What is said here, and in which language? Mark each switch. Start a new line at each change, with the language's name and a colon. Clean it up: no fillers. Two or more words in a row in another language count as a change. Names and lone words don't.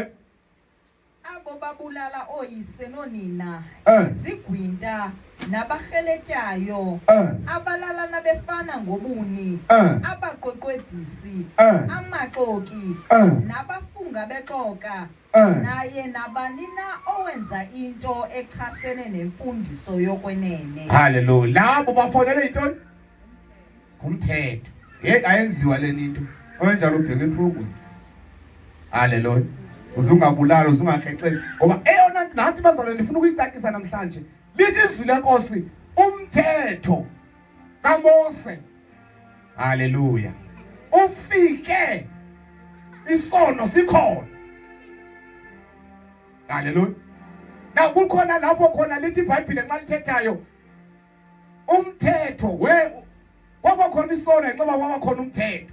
Xhosa: Abo babulala oyise nonina, zigwinta nabarheletyayo, abalalana befana ngobuni, abaqweqwedisi, amaxoki, nabafunga bexoka, naye nabanina owenza into echasene nemfundiso yokwenene. Haleluya. Labo bafonele intoni? Umthetho. Ayenziwa le into. Owenjalo ubheke iprogram. Haleluya. Uzungabulala, uzungakrexezi. Ngoba eyona nathi bazalwane ndifuna ukuyicacisa namhlanje. Lithi izwi lenkosi umthetho kaMose. Haleluya. ufike isono sikhona. Hallelujah. Na kukhona lapho khona lithi iBhayibheli nxa lithethayo umthetho kwaba khona isono nxa kwaba khona umthetho.